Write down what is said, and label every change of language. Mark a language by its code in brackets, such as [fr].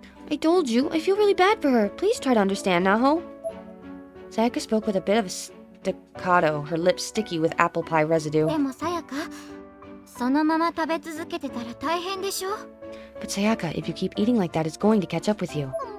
[en] I told you, I feel really bad for her. Please try to understand, Naho. Sayaka spoke with a bit of a staccato, her lips sticky with apple pie residue. [ja] でもさやか、そのまま食べ続けてたら大変でしょ。 [en] But Sayaka, if you keep eating like that, it's going to catch up with you.